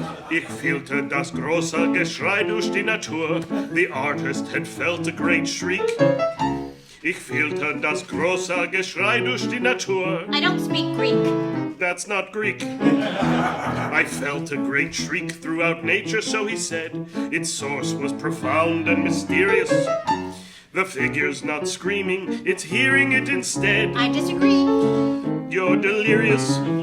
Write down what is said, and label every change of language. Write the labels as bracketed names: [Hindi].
[German] Ich fühlte das große Geschrei durch die Natur. [English] The artist had felt a great shriek. [German] Ich fühlte das große Geschrei durch die Natur. [English] I don't speak Greek. That's not Greek. I felt a great shriek throughout nature, so he said. Its source was profound and mysterious. The figure's not screaming, it's hearing it instead. I disagree. You're delirious.